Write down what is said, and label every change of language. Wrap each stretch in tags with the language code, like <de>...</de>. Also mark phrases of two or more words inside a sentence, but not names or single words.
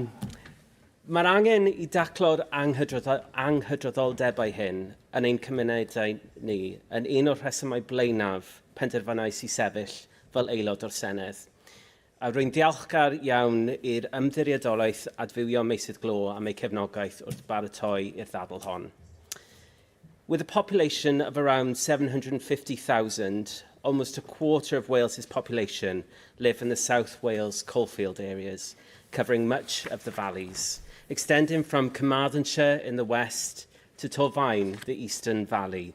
<cy>Mae'r angen I daclo'r anghydraddoldebau hyn yn ein cymunedau ni yn un o'r rhesymau blaenaf penderfynais I sefyll fel aelod o'r Senedd. A rwy'n diolchgar iawn i'r ymddiriedolaeth adfywio meysydd glo am ei cefnogaeth wrth baratoi i'r ddadl hon.</cy> <en>With a population of around 750,000, almost a quarter of Wales's population live in the South Wales coalfield areas, covering much of the valleys, extending from Carmarthenshire in the west to Torfaen, the eastern valley.</en>